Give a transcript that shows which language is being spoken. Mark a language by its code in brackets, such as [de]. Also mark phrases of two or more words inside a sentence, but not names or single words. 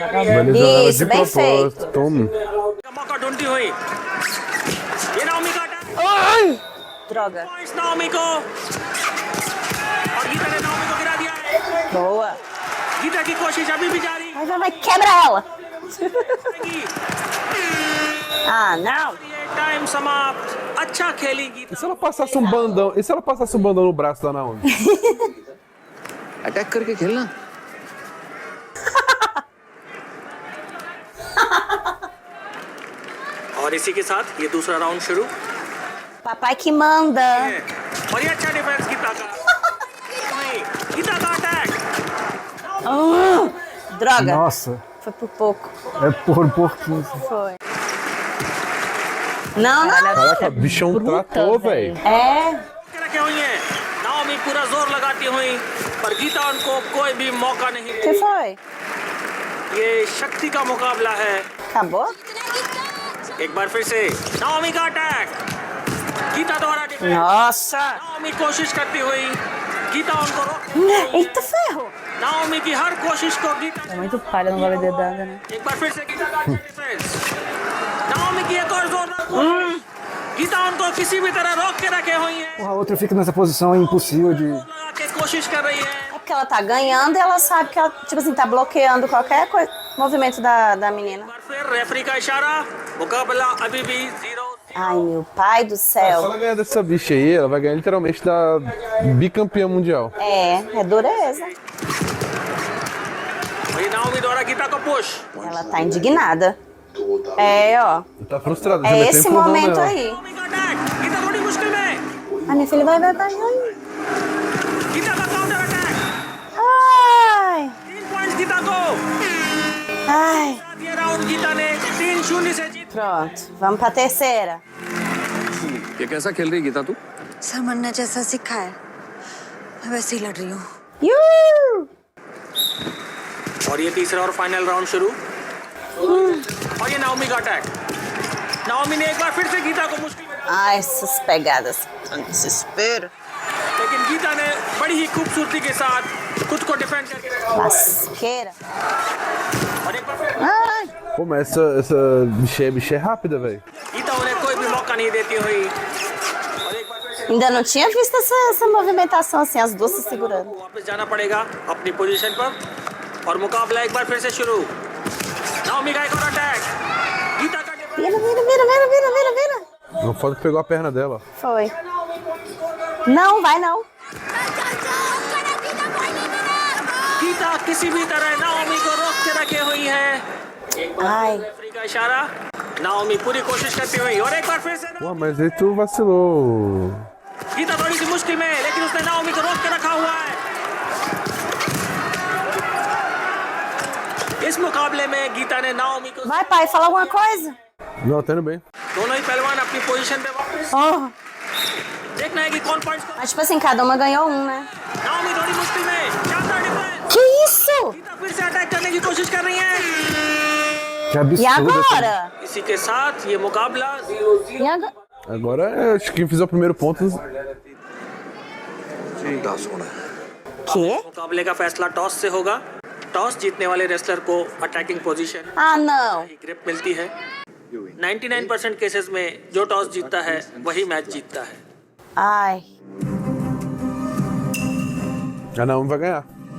[pt] Vai lesionar ela Isso, de bem propósito. Toma. [hi] का मौका ढूंढती हुई ये नाओमी का अटैक [pt] Droga. [hi] पॉइंट्स नाओमी को और गीता ने नाओमी को गिरा दिया है [pt] Boa. [hi] गीता की कोशिश अभी भी जारी [pt] Vai, quebra ela. Ah, não. [hi] ये टाइम समाप्त अच्छा खेली गीता [pt] E se ela passasse um bandão? E se ela passasse um bandão no braço da Naomi? [hi] अटैक करके खेलना। और इसी के साथ ये दूसरा राउंड शुरू [pt] Papai que manda. [hi] और ये अच्छा डिफेंस गीता का नहीं, गीता का अटैक [pt] Droga. Nossa, Foi por pouco. é por pouquinho. Foi. Não, não. Caraca, bichão tratou, velho. É. [hi] रखे हुई हैं नाओमी पूरा जोर लगाती हुई पर गीता उनको कोई भी मौका नहीं [pt] O que foi? [hi] ये शक्ति का मुकाबला है [pt] Acabou? [hi] एक बार फिर से नाओमी का अटैक गीता द्वारा डिफेंस [pt] Nossa. [hi] नाओमी कोशिश करती हुई गीता उनको रोक [pt] Eita ferro. [hi] नाओमी की हर कोशिश को गीता [pt] É muito palha, não vai ver dedada, né? [hi] एक बार फिर से गीता का अच्छा डिफेंस नाओमी की एक और जोरदार कोशिश गीता उनको किसी भी तरह रोक के रखे हुई है [pt] A outra fica nessa posição impossível de. [hi] लगा के कोशिश कर रही है [pt] É porque ela tá ganhando e ela sabe que ela, tipo assim, tá bloqueando qualquer coisa, movimento da menina. [hi] फिर रेफरी का इशारा मुकाबला अभी भी 0 [pt] Ai, meu pai do Se céu. ela ganhar dessa bicha aí, ela vai ganhar literalmente da bicampeã mundial. É dureza. वही नाओमी द्वारा गीता को पुश Ela tá indignada. É, ó. Tá frustrada. já É meteu esse empurrão momento nela. aí. [hi] नाओमी का अटैक गीता थोड़ी मुश्किल में [pt] Ai, minha filha vai. [hi] गीता का [en] counter attack [pt] Ai. [hi] 3 पॉइंट्स गीता को [pt] Ai. [hi] ये राउंड गीता ने 3-0 से जीत [pt] Pronto. Vamos pra terceira. [hi] ये कैसा खेल रही गीता तू? सरमन ने जैसा सिखाया है मैं वैसे ही लड़ रही हूँ। और ये तीसरा और [en] final round [hi] शुरू और ये नाओमी का अटैक नाओमी ने एक बार फिर से गीता को मुश्किल में डाला, [pt] Ai, essas pegadas. Desespero. [hi] लेकिन गीता ने बड़ी ही खूबसूरती के साथ खुद को डिफेंड करके रखा हुआ है। [pt] Lasqueira. [hi] और एक बार फिर [pt] Pô, mas essa bicha é rápida, velho. [hi] गीता उन्हें कोई भी मौका नहीं देती हुई। [pt] Ainda não tinha visto essa movimentação assim, as duas se segurando. [hi] वापस जाना पड़ेगा अपनी पोजीशन पर और मुकाबला एक बार फिर से शुरू। नाओमी का एक और अटैक। गीता का [pt] Vira. Não foda que pegou a perna dela. Foi. Não, vai não. [hi] गीता किसी भी तरह नाओमी को रोक के रखे हुई है। [pt] Ai. [hi] रेफरी का इशारा। नाओमी पूरी कोशिश करती हुई और एक बार फिर से [pt] Pô, mas aí tu vacilou. [hi] गीता थोड़ी सी मुश्किल में है, लेकिन उसने नाओमी को रोक के रखा हुआ है। इस मुकाबले में गीता ने नाओमी को [pt] Vai, pai, fala alguma coisa. Não, tá indo bem. [hi] दोनों ही पहलवान अपनी पोजीशन पे वापस। Oh. देखना है कि कौन पॉइंट्स को [pt] Mas tipo assim, cada uma ganhou um, né? [hi] नाओमी थोड़ी मुश्किल में शानदार डिफेंस। [pt] Que isso? [hi] गीता फिर से अटैक करने की कोशिश कर रही है। [pt] Que absurdo. E agora? [hi] इसी के साथ ये मुकाबला [pt] E agora? Agora, acho que quem fizer o primeiro ponto. Que? [hi] मुकाबले का फैसला टॉस से होगा। टॉस जीतने वाले रेसलर को [en] attacking position [pt] Ah, não. [hi] ग्रिप मिलती है। 99% केसेस में जो टॉस जीतता है वही मैच जीतता है। [pt] Ai. A Naomi vai ganhar.